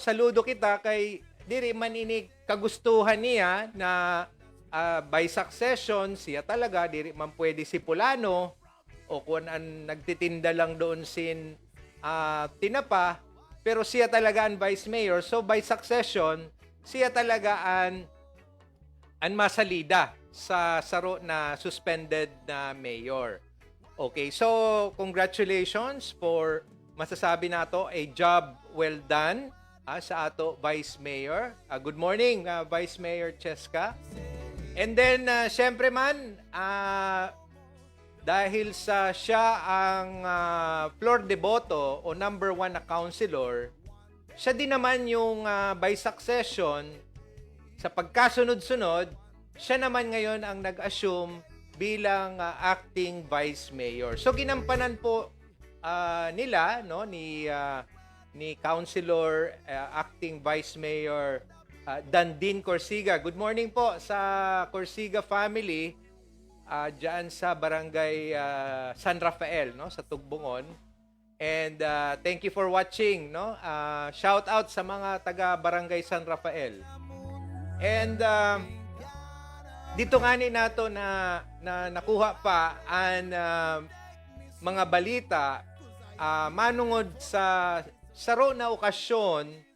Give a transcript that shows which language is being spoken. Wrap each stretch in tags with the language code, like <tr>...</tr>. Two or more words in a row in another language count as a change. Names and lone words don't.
<bik>Saludo kita kay diri man ini kagustuhan niya na</bik> <en>by succession</en> <bik>siya talaga, diri man pwede si Pulano o kung an nagtitinda lang doon sin tinapa, pero siya talaga ang vice mayor.</bik> <en>So by succession,</en> <bik>siya talaga ang masalida sa saro na suspended na mayor. Okay, so</bik> <en>congratulations for</en> <bik>masasabi nato</bik> <en>a job well done</en> <bik>sa ato vice mayor.</bik> <en>Good morning, Vice Mayor Cheska.</en> <tl>And then syempre man, dahil sa siya ang floor de boto o number 1 na councilor, siya din naman yung</tl> <en>by succession,</en> <tl>sa pagkasunod-sunod, siya naman ngayon ang nag-assume bilang</tl> <en>acting vice mayor.</en> <tl>So ginampanan po nila, no, ni Councilor</tl> <en>acting vice mayor</en> <tl>Dandin Corsiga.</tl> <en>Good morning</en> <tl>po sa Corsiga family. diyan sa Barangay San Rafael, no, sa Tugbungon.</tl> <en>And thank you for watching, no.</en> <tl>Shout out sa mga taga Barangay San Rafael.</tl> <bik>And dito nga ni nato na nakuha pa ang mga balita manungod sa saro na okasyon.</bik>